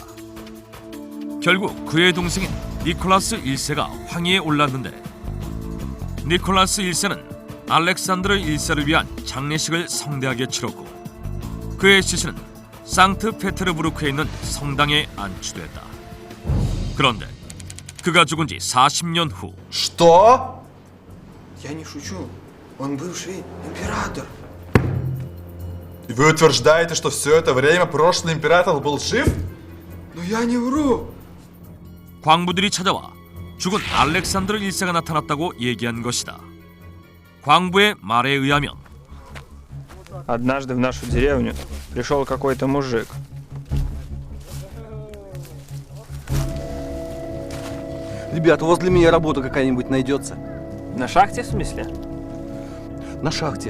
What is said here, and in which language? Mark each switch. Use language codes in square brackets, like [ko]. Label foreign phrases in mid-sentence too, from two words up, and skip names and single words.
[ko] 결국 그의 동생인 니콜라스 1세가 황위에 올랐는데 니콜라스 1세는 알렉산드르 1세를 위한 장례식을 성대하게 치렀고 그의 시신은 상트페테르부르크에 있는 성당에 안치됐다. 그런데 그가 죽은 지 40년 후 [ru] Что? Я не шучу. Он бывший император. И вы утверждаете, что все это время прошлый император был жив? Но я не вру. [ko] 광부들이 찾아와 죽은 알렉산드르 1세가 나타났다고 얘기한 것이다. 광부의 말에 의하면 [ru] Однажды в нашу деревню пришел какой-то мужик. Ребят, у вас для меня работа какая-нибудь найдется? На шахте, в смысле? На шахте.